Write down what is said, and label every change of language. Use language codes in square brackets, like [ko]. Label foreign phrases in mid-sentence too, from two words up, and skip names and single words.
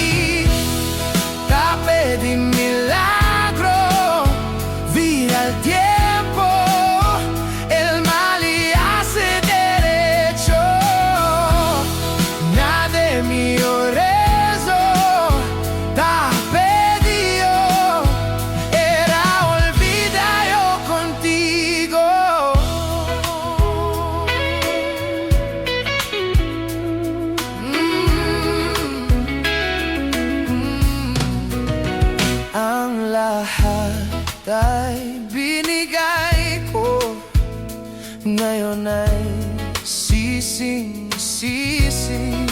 [cbk] Te pedí milagro, vira el tiempo, el mal y hace derecho. Nada de mi rezo te pedí yo. Era olvida yo contigo. [tl] Ang lahat ay binigay ko. Ngayon ay sising-sisi.